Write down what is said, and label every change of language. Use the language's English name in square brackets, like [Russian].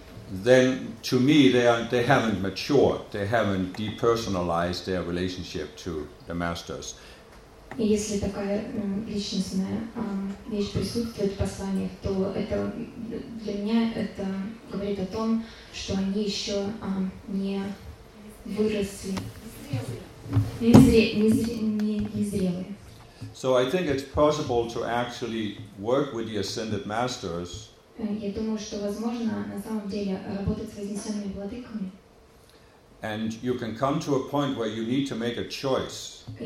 [English] then to me they haven't matured, they haven't depersonalized their relationship to the masters. [Russian] Если такая личностная вещь присутствует в посланиях, то это для меня это говорит о том, что они еще не выросли, не зрелые. [English] So I think it's possible to actually work with the ascended masters. [Russian] Я думаю, что возможно на самом деле работать с вознесенными владыками. [English] And you can come to a point where you need to make a choice.